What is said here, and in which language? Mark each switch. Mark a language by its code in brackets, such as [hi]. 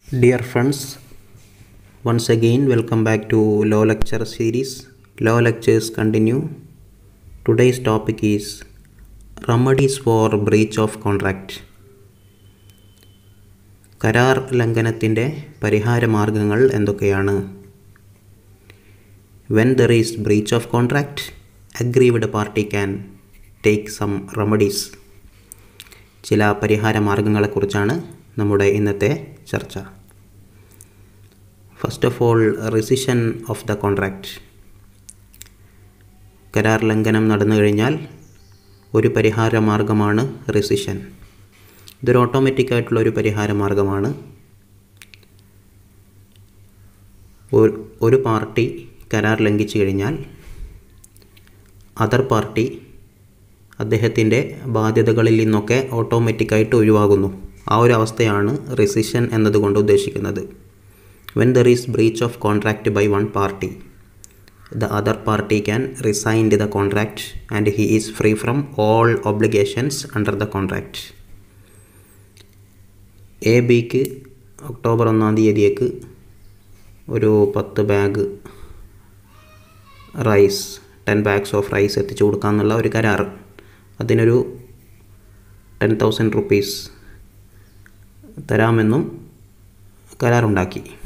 [en] Dear friends, once again welcome back to Law Lecture series. Law lectures continue. Today's topic is remedies for breach of contract. [ml] കരാർ ലംഘനത്തിൻ്റെ പരിഹാര മാർഗങ്ങൾ എന്തൊക്കെയാണ്? [en] When there is breach of contract, aggrieved party can take some remedies. [ml] ചില പരിഹാര മാർഗങ്ങളെക്കുറിച്ചാണ് നമ്മുടെ ഇന്നത്തെ ചർച്ച. [en] First of all, rescission of the contract. [ml] കരാർ ലംഘനം നടന്നു കഴിഞ്ഞാൽ ഒരു പരിഹാര മാർഗമാണ് റെസിഷൻ. ഇതൊരു ഓട്ടോമാറ്റിക് ആയിട്ടുള്ള ഒരു പരിഹാര മാർഗമാണ്. ഒരു പാർട്ടി കരാർ ലംഘിച്ചു കഴിഞ്ഞാൽ അതർ പാർട്ടി അദ്ദേഹത്തിൻ്റെ ബാധ്യതകളിൽ നിന്നൊക്കെ ഓട്ടോമാറ്റിക്കായിട്ട് ഒഴിവാകുന്നു. ആ ഒരു അവസ്ഥയാണ് റെസിഷൻ എന്നതുകൊണ്ട് ഉദ്ദേശിക്കുന്നത്. [en] When there is breach of contract by one party, the other party can resign the contract and he is free from all obligations under the contract. [ml] A ബിക്ക് ഒക്ടോബർ 1-ാം തീയതിയേക്ക് ഒരു 10 bag rice [en] 10 bags [ml] of rice എത്തിച്ചു കൊടുക്കാമെന്നുള്ള ഒരു കരാർ. അതിനൊരു 10,000 rupees തരാമെന്നും കരാറുണ്ടാക്കി.